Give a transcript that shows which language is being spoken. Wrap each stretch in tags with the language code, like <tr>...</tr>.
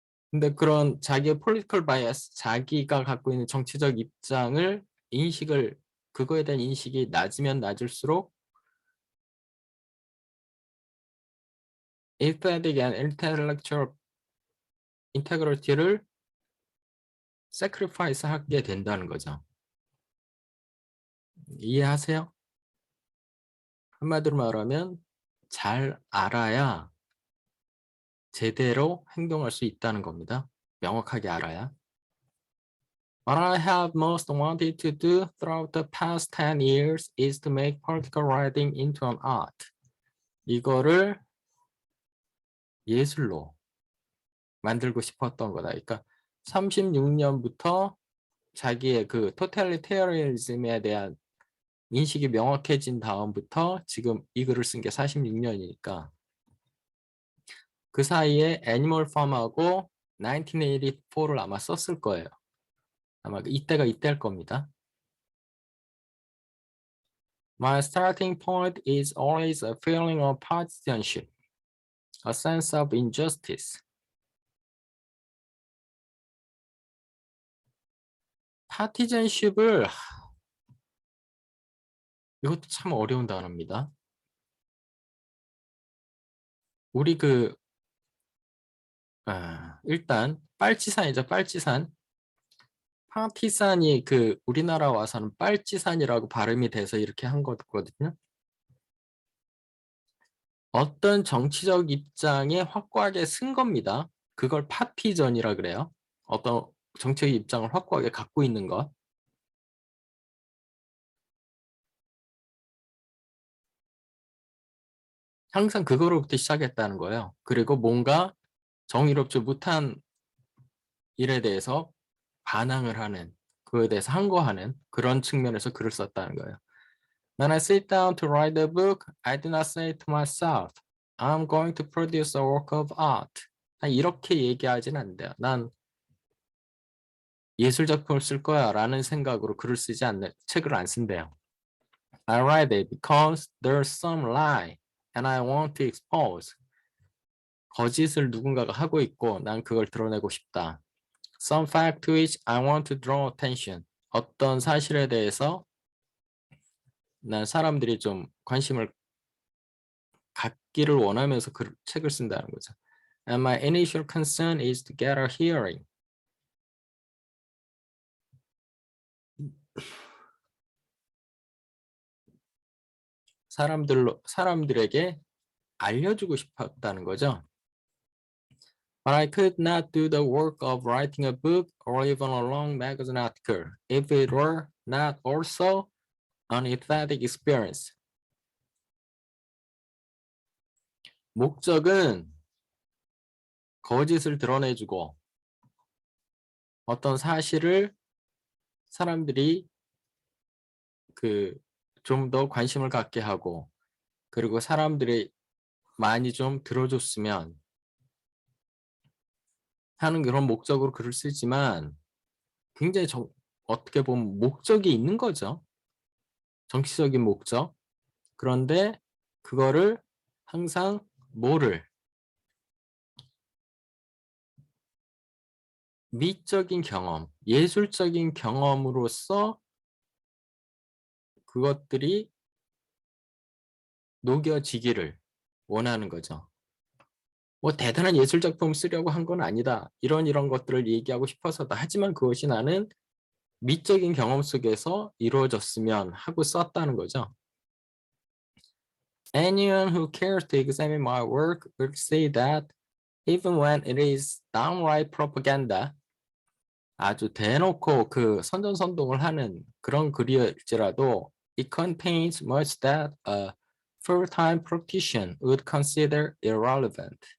<ko>근데 그런 자기의</ko> <en>political bias,</en> <ko>자기가 갖고 있는 정치적 입장을 그거에 대한 인식이 낮으면 낮을수록</ko> <en>aesthetic and intellectual integrity</en> <ko>를 sacrifice 하게 된다는 거죠. 이해하세요? 한마디로 말하면 잘 알아야 제대로 행동할 수 있다는 겁니다. 명확하게 알아야.</ko> <en>What I have most wanted to do throughout the past 10 years is to make political writing into an art.</en> <ko>이거를 예술로 만들고 싶었던 거다. 그러니까 36년부터 자기의 토탈리테리즘에 대한 인식이 명확해진 다음부터 지금 이 글을 쓴 게 46년이니까 그 사이에 애니멀 팜하고 1984를 아마 썼을 거예요. 아마 이때가 이때일 겁니다.</ko> <en>My starting point is always a feeling of partisanship, a sense of injustice.</en> <ko>파티전십을 이것도 참 어려운 단어입니다. 우리 일단 빨치산이죠. 빨치산. 파티산이 그 우리나라 와서는 빨치산이라고 발음이 돼서 이렇게 한 거거든요. 어떤 정치적 입장에 확고하게 쓴 겁니다. 그걸 파티전이라 그래요. 어떤 정치적 입장을 확고하게 갖고 있는 것. 항상 그거로부터 시작했다는 거예요. 그리고 뭔가 정의롭지 못한 일에 대해서 반항을 하는, 그거에 대해서 항거하는 그런 측면에서 글을 썼다는 거예요.</ko> <en>When I sit down to write a book, I do not say to myself, I'm going to produce a work of art.</en> <ko>이렇게 얘기하진 않는데요. 난 예술 작품을 쓸 거야 라는 생각으로 글을 쓰지 않는, 책을 안 쓴대요.</ko> <en>I write it because there's some lie and I want to expose.</en> <ko>거짓을 누군가가 하고 있고 난 그걸 드러내고 싶다.</ko> <en>Some fact to which I want to draw attention.</en> <ko>어떤 사실에 대해서 난 사람들이 좀 관심을 갖기를 원하면서 그 책을 쓴다는 거죠.</ko> <en>And my initial concern is to get a hearing.</en> <ko>사람들에게 알려주고 싶었다는 거죠.</ko> <en>But I could not do the work of writing a book or even a long magazine article if it were not also an aesthetic experience.</en> <ko>목적은 거짓을 드러내주고 어떤 사실을 사람들이 좀 더 관심을 갖게 하고 그리고 사람들이 많이 좀 들어줬으면 하는 그런 목적으로 글을 쓰지만 굉장히 어떻게 보면 목적이 있는 거죠. 정치적인 목적. 그런데 그거를 항상 미적인 경험, 예술적인 경험으로서 그것들이 녹여지기를 원하는 거죠. 뭐 대단한 예술 작품을 쓰려고 한 건 아니다. 이런 것들을 얘기하고 싶어서다. 하지만 그것이 나는 미적인 경험 속에서 이루어졌으면 하고 썼다는 거죠.</ko> <en>Anyone who cares to examine my work will see that even when it is downright propaganda,</en> <ko>아주 대놓고 그 선전선동을 하는 그런 글일지라도</ko> <en>it contains much that a full-time practitioner would consider irrelevant.</en>